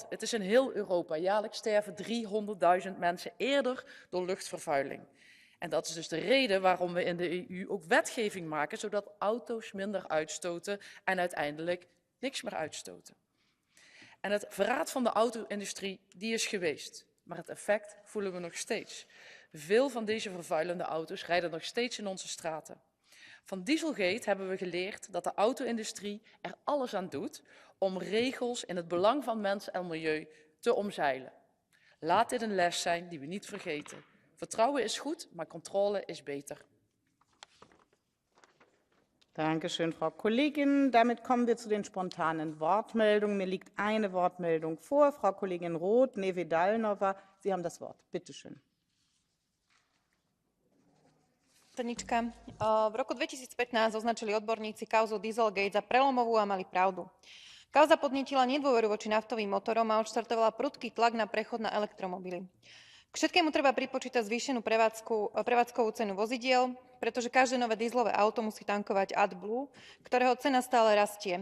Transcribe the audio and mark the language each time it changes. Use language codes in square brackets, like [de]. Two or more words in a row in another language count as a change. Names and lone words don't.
[nl] Het is in heel Europa. Jaarlijks sterven 300.000 mensen eerder door luchtvervuiling. En dat is dus de reden waarom we in de EU ook wetgeving maken, zodat auto's minder uitstoten en uiteindelijk niks meer uitstoten. En het verraad van de auto-industrie, die is geweest. Maar het effect voelen we nog steeds. Veel van deze vervuilende auto's rijden nog steeds in onze straten. Van Dieselgate hebben we geleerd dat de auto-industrie er alles aan doet om regels in het belang van mens en milieu te omzeilen. Laat dit een les zijn die we niet vergeten. Vertrouwen is goed, maar controle is beter. [de] Dankeschön, Frau Kollegin. Damit kommen wir zu den spontanen Wortmeldungen. Mir liegt eine Wortmeldung vor. Frau Kollegin Roth, Nevedalnova, Sie haben das Wort. Bitte schön. [sk] Predsednička, v roku 2015 označili odborníci kauzu Dieselgate za prelomovú a mali pravdu. Kauza podnietila nedôveru voči naftovým motorom a odštartovala prudký tlak na prechod na elektromobily. K všetkému treba pripočítať zvýšenú prevádzkovú cenu vozidiel, pretože každé nové dieselové auto musí tankovať AdBlue, ktorého cena stále rastie.